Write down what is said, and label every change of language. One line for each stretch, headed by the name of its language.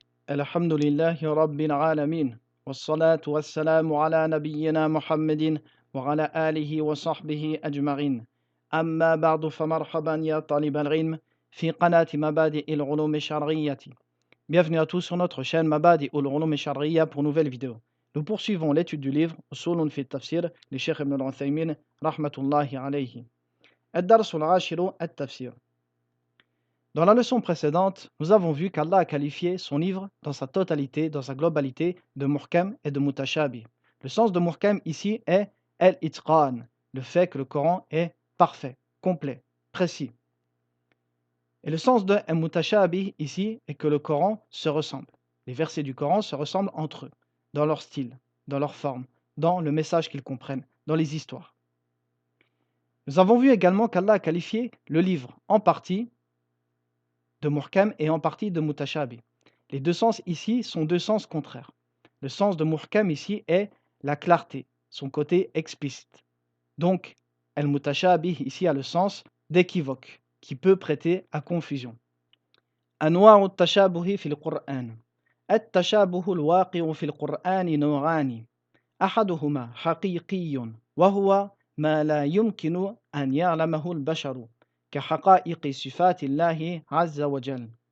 Arabic: الحمد لله رب العالمين والصلاة والسلام على نبينا محمد وعلى آله وصحبه أجمعين أما بعد فمرحبا يا طالب العلم في قناة مبادئ العلوم الشرعية.
French: Bienvenue à tous sur notre chaîne Mabadi ul-Ulum al-Shar'iyya pour une nouvelle vidéo. Nous poursuivons l'étude du livre Usulun fi Tafsir de Cheikh Ibn al-Uthaymin
Arabic: rahmatullahi alayhi. Ad-Dars al-Ashiru at-Tafsir.
French: Dans la leçon précédente, nous avons vu qu'Allah a qualifié son livre dans sa totalité, dans sa globalité, de muhkam et de mutashabih. Le sens de muhkam ici est al-itqan, le fait que le Coran est parfait, complet, précis. Et le sens de mutashabih ici est que le Coran se ressemble. Les versets du Coran se ressemblent entre eux, dans leur style, dans leur forme, dans le message qu'ils comprennent, dans les histoires. Nous avons vu également qu'Allah a qualifié le livre en partie de muhkam et en partie de mutashabih. Les deux sens ici sont deux sens contraires. Le sens de muhkam ici est la clarté, son côté explicite. Donc, al-mutashabih ici a le sens d'équivoque, qui peut prêter à confusion.
Arabic: أنواع التشابه في القرآن. التشابه الواقع في القرآن نوعان أحدهما حقيقي وهو ما لا يمكن أن يعلمه البشر كحقائق صفات الله عز وجل